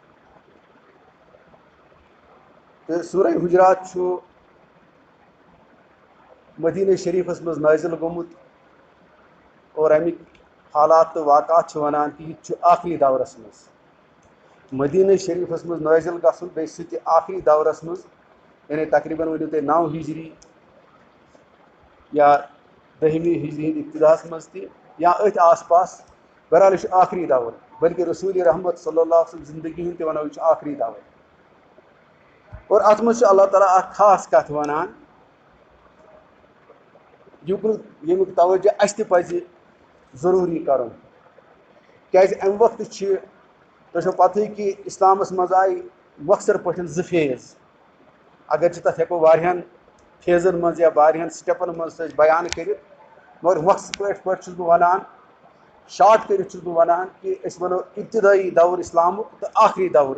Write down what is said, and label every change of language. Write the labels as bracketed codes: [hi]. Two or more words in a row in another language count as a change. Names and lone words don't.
[ks] تہٕ سورہ حجرات چھُ مدینہ شریفس مز نازل گوٚمُت، اور امیک حالات تہٕ واقعات چھِ ونان کہ یہ چھُ آخری دورس مز مدینہ شریفس مز نازل گژھُن، بیٚیہِ سُہ تہِ آخری دورس مز، یعنی تقریباً ؤنِو تُہۍ 9 ہجری یا 10ویں ہجری ہٕنٛدِ ابتداہس منٛز تہِ یا أتھۍ آس پاس، بہرحال یہِ چھُ آخری دور، بلکہ رسول رحمت صلی اللہ علیہ وسلم زندگی ہُنٛد تہِ ونو یہِ چھُ آخری دور۔ اور اتھ منٛز چھُ اللہ تعالیٰ اکھ خاص کتھ ونان ییٚمیُک توجہ اَسہِ تہِ پزِ ضروٗری کرُن، کیازِ امہِ وقتہٕ چھِ تۄہہِ چھو پتہٕے کہ اسلامس منٛز آیہِ مۄخصر پٲٹھۍ 2 فیز، اگرچہِ تتھ ہٮ۪کو واریاہن فیزن منٛز یا واریاہن سٹیپن منٛز أسۍ بیان کٔرِتھ، مگر مۄخصر پٲٹھۍ چھُس بہٕ ونان، شاٹ کٔرِتھ چھُس بہٕ ونان کہ أسۍ ونو ابتدٲیی دور اسلامُک تہٕ آخری دور۔